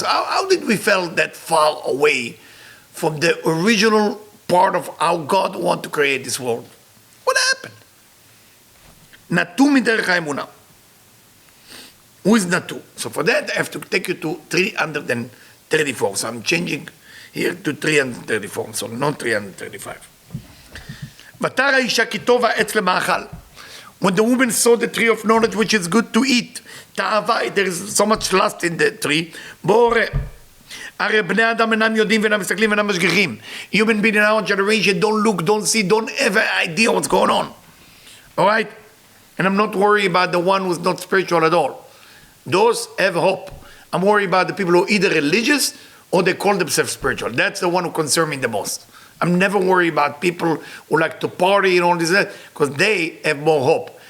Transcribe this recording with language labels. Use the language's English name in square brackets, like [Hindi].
[English] How did we feel that far away from the original part of how God wanted to create this world? What happened? Natu miderech haemunah. Who is Natu? So for that, I have to take you to 334. So I'm changing here to 334, so not 335. [Hebrew] ותרא אישה כי טוב העץ למאכל. [English] When the woman saw the tree of knowledge which is good to eat, תאווה, there is so much lust in the tree, בורא. [Hebrew] הרי בני אדם אינם יודעים ואינם מסתכלים ואינם משגיחים. [English] Human being in our generation don't look, don't see, don't have an idea what's going on. All right? And I'm not worried about the one who's not spiritual at all. Those have hope. I'm worried about the people who are either religious or they call themselves spiritual. That's the one who concerns me the most. I'm never worried about people who like to party and all this, because they have more hope.